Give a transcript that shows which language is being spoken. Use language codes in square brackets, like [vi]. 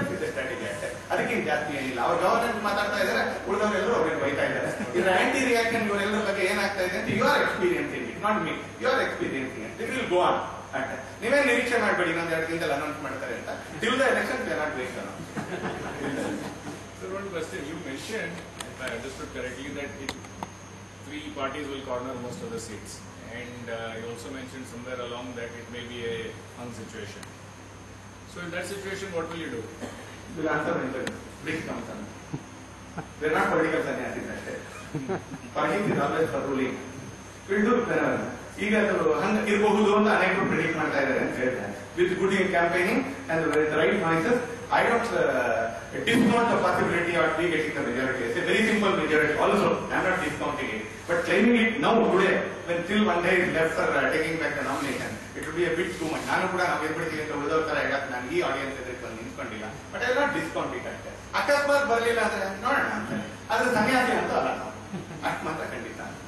[kn] Strategy ಅಷ್ಟೇ, ಅದಕ್ಕಿಂತ ಜಾಸ್ತಿ ಏನಿಲ್ಲ. ಅವ್ರ ಗವರ್ಮೆಂಟ್ ಮಾತಾಡ್ತಾ ಇದ್ದಾರೆ, ಉಳಿದವರೆಲ್ಲರೂ ಅವ್ರಿಗೆ ಬೈತಾ ಇದ್ದಾರೆ. ಇದರ ಆಂಟಿ ರಿಯಾಕ್ಷನ್ ಇವರೆಲ್ಲರ ಬಗ್ಗೆ ಏನಾಗ್ತಾ ಇದೆ ಅಂತ [en] You are experiencing it, not me, you are experiencing it. It will go on. [kn] ನೀವೇ ನಿರೀಕ್ಷೆ ಮಾಡಬೇಡಿ ಇನ್ನೊಂದು 2 ದಿನದಲ್ಲಿ ಅನೌನ್ಸ್ ಮಾಡ್ತಾರೆ ಅಂತ. [en] Till the election we are not going to announce. Sir, one question. You mentioned, if I understood correctly, that 3 parties will corner most of the seats. And you also mentioned somewhere along that it may be a hung situation. So in that situation, what will you do? We'll answer in brief terms. We're not political sannyasis ಅಷ್ಟೇ. Party is always for ruling. We'll do [kn] ಈಗ ಅದು ಹಂಗ ಇರಬಹುದು ಅಂತ ಅನೇಕರು predict ಮಾಡ್ತಾ ಇದ್ದಾರೆ ಅಂತ ಹೇಳ್ತಾರೆ. [en] With good in campaigning and with right voices, I don't discount the possibility of we getting the majority. It's a very simple majority also. I'm not discounting it. But claiming it now, today, when till one day is left for taking back the nomination, it will be a bit too much. [kn] ನಾನು ಕೂಡ ನಾವು ಏರ್ಪಡಿಸಿ ಅಂತ ಉಳಿದವ್ರ ತರ ಹೇಳಕ್ ನಾನು ಈ audience ಎದುರು ಬಂದು ನಿಂತ್ಕೊಂಡಿಲ್ಲ. [en] but I not discount it [kn] ಅಷ್ಟೇ. ಅಕಸ್ಮಾತ್ ಬರಲಿಲ್ಲ ಅಂದ್ರೆ ನೋಡೋಣ ಅಂತಾನೆ. ಆದ್ರೆ ಸನ್ಯಾಸಿ ಅಂತ ಅಲ್ಲ ನಾವು, ಅಷ್ಟು ಮಾತ್ರ ಖಂಡಿತ.